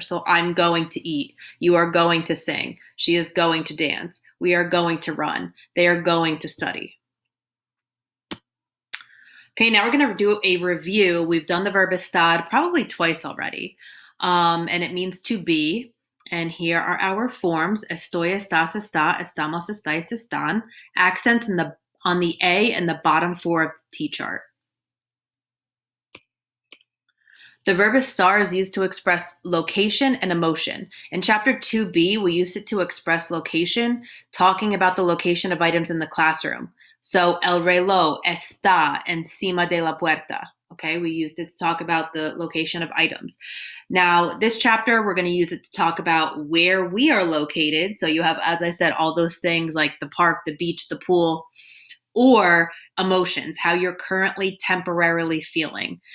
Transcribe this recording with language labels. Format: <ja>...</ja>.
<en>So I'm going to eat. You are going to sing. She is going to dance. We are going to run. They are going to study. Okay, now we're going to do a review. We've done the verb estar probably twice already, and it means to be. And here are our forms.</en> <es>Estoy, estás, está, estamos, estáis, están.</es> <en>Accents on the A and the bottom four of the T chart. The verb estar is used to express location and emotion. In chapter 2b, we used it to express location, talking about the location of items in the classroom.</en> <es>So, el reloj está encima de la puerta.</es> <en>Okay, we used it to talk about the location of items. Now, this chapter, we're going to use it to talk about where we are located. So, you have, as I said, all those things like the park, the beach, the pool, or emotions, how you're currently temporarily feeling.</en>